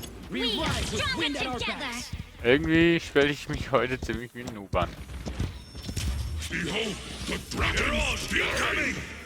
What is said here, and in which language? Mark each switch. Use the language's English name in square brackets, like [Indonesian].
[English] We rise with wind at our backs. [German] Irgendwie stelle ich mich heute ziemlich wie ein Noob an. [English] Behold, the dragons are coming!